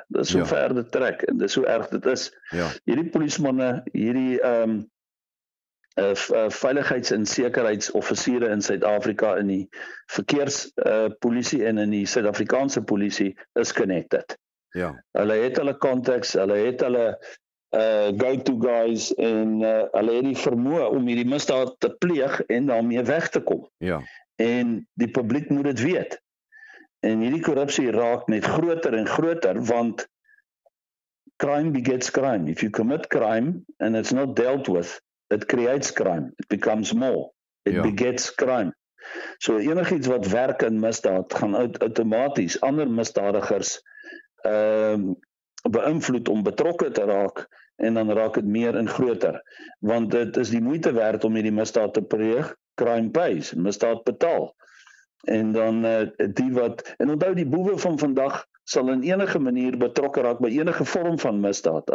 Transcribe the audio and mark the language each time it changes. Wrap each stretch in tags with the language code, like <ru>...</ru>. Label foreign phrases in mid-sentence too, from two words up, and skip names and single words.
<af>Dis hoe ver dit trek en dis hoe erg dit is. Ja. Hierdie polismanne, hierdie veiligheids- en sekuriteitsoffisiere in Suid-Afrika in die verkeerspolisie en in die Suid-Afrikaanse polisie is connected. Ja. Hulle het hulle contacts, hulle het hulle</af> <en>go-to guys,</en> <af>en hulle het die vermoë om hierdie misdaad te pleeg en daarmee weg te kom. Ja. En die publiek moet dit weet. En hierdie korrupsie raak net groter en groter, want</af> <en>crime begets crime. If you commit crime and it's not dealt with, it creates crime. It becomes more. It begets crime.</en> <af>So enigiets wat werk in misdaad gaan outomaties ander misdadigers beïnvloed om betrokke te raak, en dan raak dit meer en groter, want dit is die moeite werd om hierdie misdaad te pleeg.</af> <en>Crime pays,</en> <af>misdaad betaal. En dan en onthou, die boewe van vandag sal in enige manier betrokke raak by enige vorm van misdaad.</af>